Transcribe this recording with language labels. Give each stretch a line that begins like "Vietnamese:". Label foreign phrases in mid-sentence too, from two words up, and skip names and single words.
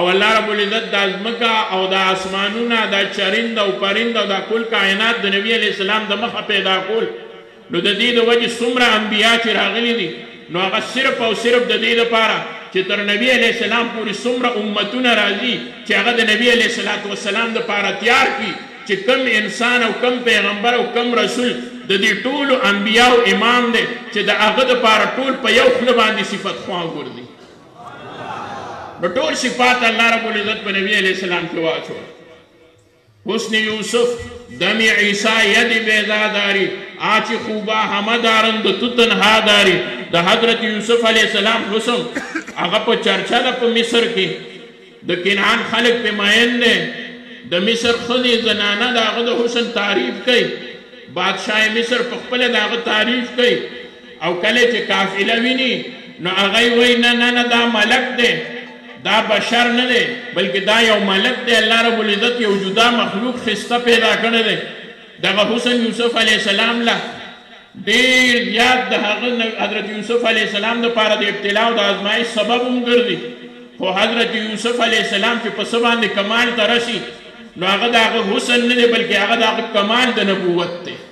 Arabic: الله رب العزت
Pashto: دا ځمکه او دا اسمانونه دا چرند او پرند او دا کل کائنات د نبی
Arabic: علیه السلام
Pashto: د مخه پیدا کول نو د دې د وجې څومره انبیا چې راغلي دي نو هغه صرف او صرف د دې دپاره چې تر نبی
Arabic: علیه السلام
Pashto: پورې څومره امتونه راځي چې هغه د نبی
Arabic: علیه الصلاة والسلام
Pashto: دپاره تیار کړي چې کم انسان او کم پیغمبر او کم رسول د دې ټولو انبیاو امام دی چې د هغه دپاره ټول په یو خوله باندې صفت خواه ګرځي نو ټول صفات
Arabic: الله رب العزت
Pashto: په نبی
Arabic: علیه السلام
Pashto: کې واچول
Persian: حسن یوسف دم عیسی ید بیضا داری آچ خوبا همه دارند تو تنها داری
Pashto: د حضرت یوسف
Arabic: علیه السلام
Pashto: حسن هغه په چرچا ده په مصر کې د کنعان خلک پې مین دی د مصر ښځې زنانه د هغه د حسن تعریف کوي بادشاه مصر په خپله د هغه تعریف کوي او کله چې قافله ویني نو هغه وایي نه نه دا ملک دی دا بشر نه دی بلکې دا یو ملک دی
Arabic: الله رب العزت
Pashto: یو جدا مخلوق خسته پیدا کړی دی دغه حسن یوسف
Arabic: علیه السلام
Pashto: له ډېر زیات د هغه حضرت یوسف
Arabic: علیه السلام
Pashto: دپاره د ابتلا او د ازمایش سبب هم ګرځي خو حضرت یوسف
Arabic: علیه السلام
Pashto: چې په څه باندې کمال ته رسي نو هغه د هغه حسن نه دی بلکې هغه د هغه کمال د نبوت دی